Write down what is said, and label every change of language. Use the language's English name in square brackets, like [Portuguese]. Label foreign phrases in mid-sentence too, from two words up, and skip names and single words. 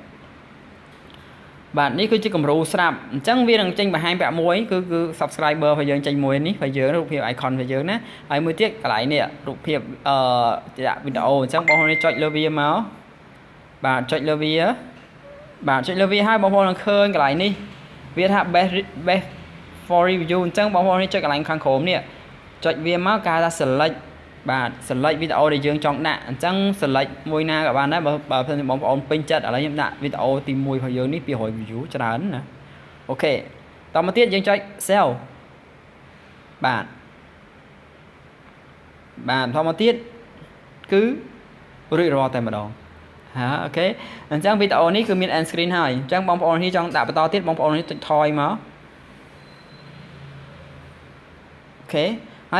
[Khmer] បាទនេះគឺជាគំរូស្រាប់អញ្ចឹងវានឹងចេញបង្ហាញពាក់មួយគឺ subscriber របស់យើងចេញមួយនេះរបស់យើងរូបភាព icon របស់យើងណាហើយមួយទៀតកន្លែងនេះរូបភាពដាក់វីដេអូអញ្ចឹងបងប្អូនចុចលើវាមកបាទចុចលើវាបាទចុចលើវាហើយបងប្អូននឹងឃើញកន្លែងនេះវាថា [English] best for review [Khmer] អញ្ចឹងបងប្អូនចុចកន្លែងខាងក្រោមនេះចុចវាមកគេហៅថា select បាទ select វីដេអូដែលយើងចង់ដាក់អញ្ចឹង select មួយណាក៏បានដែរបើបងប្អូនពេញចិត្តឥឡូវខ្ញុំដាក់វីដេអូទី1របស់យើងនេះ200 view ច្រើនណាអូខេតមកទៀតយើងចុច sell បាទ តមកទៀតគឺរួចរាល់តែម្ដងអូខេអញ្ចឹងវីដេអូនេះគឺមាន [English] end screen [Khmer] ហើយអញ្ចឹងបងប្អូននេះចង់ដាក់បន្តទៀតបងប្អូននេះចុចថយមកអូខេហើយ